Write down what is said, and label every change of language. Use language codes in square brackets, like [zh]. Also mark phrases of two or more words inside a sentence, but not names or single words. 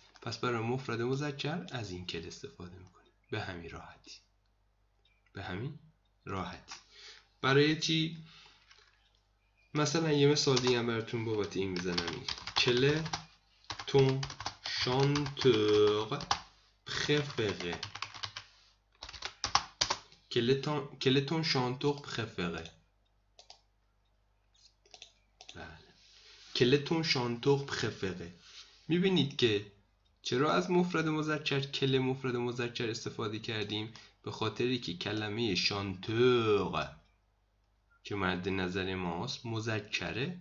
[fa] پس برای مفرد مذکر از این کل استفاده میکنیم. به همین راحتی. به همین راحتی. برای چی؟ مثلا یه مثال دیگه هم براتون بابت این بزنم. [fr] quel ton chanteur préféré. Quel est ton chanteur préféré? بله. quel ton chanteur préféré. [fa] میبینید که چرا از مفرد مذکر کل مفرد مذکر استفاده کردیم؟ به خاطری که کلمه شانتور که مد نظر ماست مذکره.